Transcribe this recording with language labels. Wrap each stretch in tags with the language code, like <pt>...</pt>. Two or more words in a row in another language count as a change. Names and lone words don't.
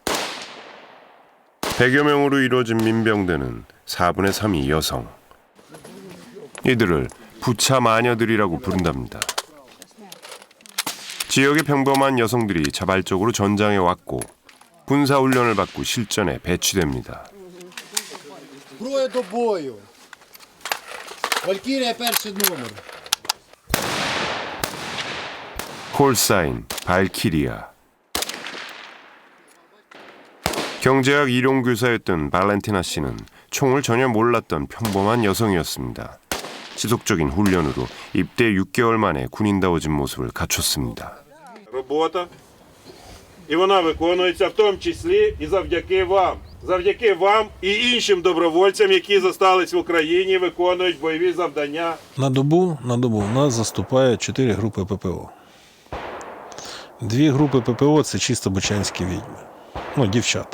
<ko>100여 명으로 이루어진 민병대는 4분의 3이 여성. 이들을 부차 마녀들이라고 부른답니다. 지역의 평범한 여성들이 자발적으로 전장에 왔고 군사훈련을 받고 실전에 배치됩니다.</ko> <uk>Зброя до бою. Валькірія перший номер.</uk> <ko>콜사인 발키리아. 경제학 이론교사였던 발렌티나 씨는 총을 전혀 몰랐던 평범한 여성이었습니다. 지속적인 훈련으로 입대 6개월 만에 군인다워진 모습을 갖췄습니다.</ko> <uk>Робота. І вона виконується в тому числі і завдяки вам. Завдяки вам і іншим добровольцям, які зостались в Україні, виконують бойові завдання. На добу у нас заступає 4 групи ППО. 2 групи ППО – це чисто бучанські відьми, дівчата.</uk>